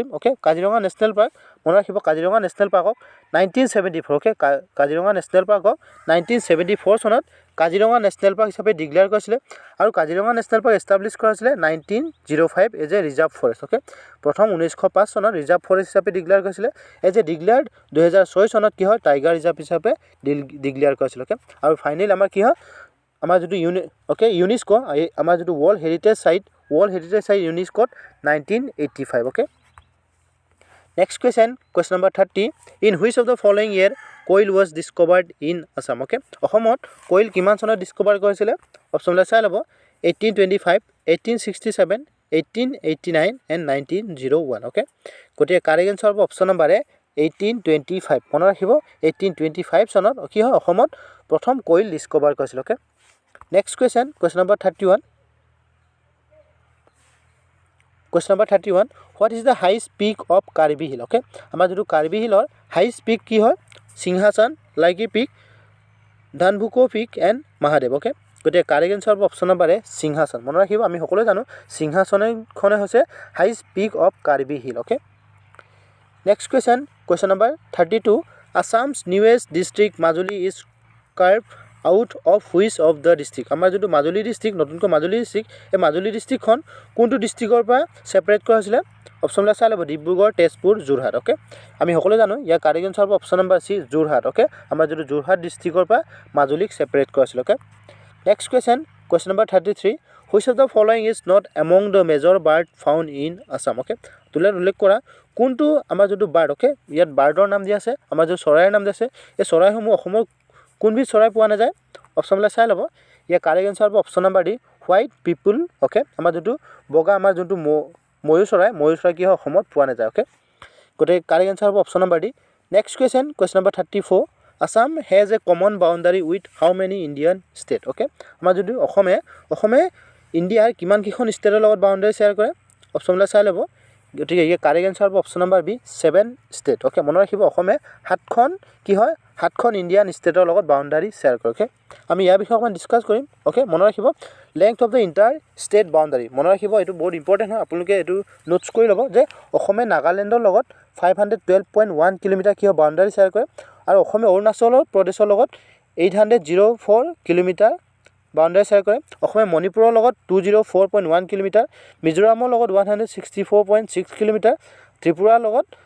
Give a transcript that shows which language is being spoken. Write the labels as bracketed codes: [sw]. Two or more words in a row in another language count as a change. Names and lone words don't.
[as] Okay, কাজিৰঙা নেশ্যনেল পাৰ্ক মনত ৰাখিব কাজিৰঙা নেশ্যনেল পাৰ্কক 1974 okay কাজিৰঙা নেশ্যনেল পাৰ্কক 1974 চনত কাজিৰঙা নেশ্যনেল পাৰ্ক হিচাপে ডিক্লেয়াৰ কৰিছিলে আৰু কাজিৰঙা নেশ্যনেল পাৰ্ক এষ্টাব্লিছ কৰা হৈছিলে 1905 [en] as a reserve forest. [as] Okay, প্ৰথম 1905 চনত [en] reserve forest [as] হিচাপে ডিক্লেয়াৰ কৰিছিলে [en] as a declared [as] 2006 চনত কি হয় [en] tiger reserve [as] হিচাপে ডিক্লেয়াৰ কৰিছিল. Okay, আৰু ফাইনেল আমাৰ কি হয় আমাৰ যেটো ইউনেস্কো আমাৰ যেটো [en] world heritage site [as] ইউনেস্কোত 1985. [en] Okay, next question number 30, in which of the following year coal was discovered in Assam? [as] Okay, অসমত coal কিমান চনত ডিস্কভাৰ কৰিছিলে? অপশ্যনবিলাক চাই ল'ব 1825, 1867, 1889 and 1901. Okay, গতিকে [en] correct answer [as] হ'ব [en] option number A [as] 1825. মনত ৰাখিব 1825 চনত কি হয় অসমত প্ৰথম [en] coal discover [as] কৰিছিল. [en] Okay, next question number 31, what is the highest peak of Karbi Hill? [as] Okay, আমাৰ যেটো কাৰ্বি হিলৰ [en] highest peak [as] কি হয়? সিংহাসন, লাইকি পিক, ধানভুকো পিক এণ্ড মহাদেৱ. Okay, গতিকে [en] correct answer [as] হ'ব [en] option number A [as] সিংহাসন. মনত ৰাখিব আমি সকলোৱে জানো সিংহাসনখনে হৈছে [en] highest peak of Karbi Hill. Okay, next question number 32, Assam's newest district Majuli is carved out of which of the district? [as] আমাৰ যেটো মাজুলী ডিস্ট্ৰিক্ট নতুনকৈ মাজুলী ডিস্ট্ৰিক্ট এই মাজুলী ডিস্ট্ৰিক্টখন কোনটো ডিস্ট্ৰিক্টৰ পৰা সেপাৰেট কৰা হৈছিলে? অপশ্যনবিলাক চাই ল'ব ডিব্ৰুগড়, তেজপুৰ, যোৰহাট. Okay, আমি সকলোৱে জানো ইয়াৰ [en] correct answer [as] হ'ব [en] option number C [as] যোৰহাট. Okay, আমাৰ যেটো যোৰহাট ডিস্ট্ৰিক্টৰ পৰা মাজুলীক সেপাৰেট কৰা হৈছিল. [en] Okay, next question number 33, which of the following is not among the major bird found in Assam? [as] Okay, তোলে উল্লেখ কৰা কোনটো আমাৰ যেটো বাৰ্ড? Okay, ইয়াত বাৰ্ডৰ নাম দিয়া আছে আমাৰ যেটো চৰাইৰ নাম দিয়া আছে এই চৰাইসমূহ অসমৰ কোনবিধ চৰাই পোৱা নাযায়? অপশ্যনবিলাক চাই ল'ব ইয়াৰ [en] correct answer [as] হ'ব [en] option number D white pipul. [as] Okay, আমাৰ যেটো বগা আমাৰ যোনটো ময়ূৰ চৰাই কি হয় অসমত পোৱা নাযায়. Okay, গতিকে [en] correct answer [as] হ'ব [en] option number D. নেক্সট question number 34, Assam has a common boundary with how many Indian state? [as] Okay, আমাৰ যদি অসমে ইণ্ডিয়াৰ কিমান কেইখন ষ্টেটৰ লগত [en] boundary share [as] কৰে? অপশ্যনবিলাক চাই ল'ব গতিকে ইয়াৰ [en] correct answer [as] হ'ব [en] option number B 7 state. [as] Okay, মনত ৰাখিব অসমে 7খন কি হয় সাতখন [en] Indian state [as] লগত [en] boundary share [as] কৰে অ'কে আমি ইয়াৰ বিষয়ে অকণমান ডিছকাছ কৰিম অ'কে মনত ৰাখিব [en] length of the inter state boundary [as] মনত ৰাখিব এইটো বহুত ইম্পৰ্টেণ্ট হয় আপোনালোকে এইটো নোটছ কৰি ল'ব যে অসমে নাগালেণ্ডৰ লগত 512.1 কিলোমিটাৰ কি হয় [en] boundary share [as] কৰে আৰু অসমে অৰুণাচল প্ৰদেশৰ লগত 804 কিলোমিটাৰ [en] boundary share [as] কৰে অসমে মণিপুৰৰ লগত 204.1 কিলোমিটাৰ মিজোৰামৰ লগত 164.6 কিলোমিটাৰ ত্ৰিপুৰাৰ লগত